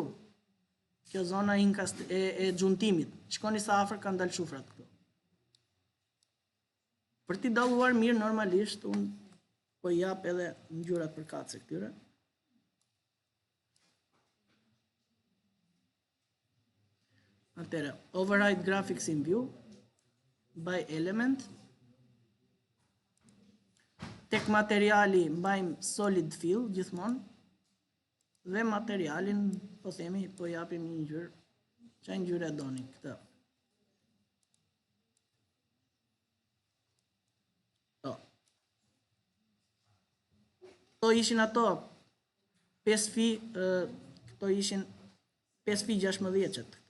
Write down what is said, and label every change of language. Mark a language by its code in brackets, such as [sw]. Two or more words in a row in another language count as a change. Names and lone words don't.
[sq] Kjo zona e xhuntimit. Shikoni sa afër kanë dalë shufrat këtu. Për t'i dalluar mirë normalisht, unë po jap edhe ngjyrat përkatëse këtyre. Atëherë, [en] override graphics in view by element. [sq] Tek materiali mbajmë [en] solid fill [sq] gjithmonë. Dhe materialin, po themi, po japim një ngjyrë. Çfarë ngjyre e doni këtë? Këto ishin ato 5 këto ishin 5 16 këto.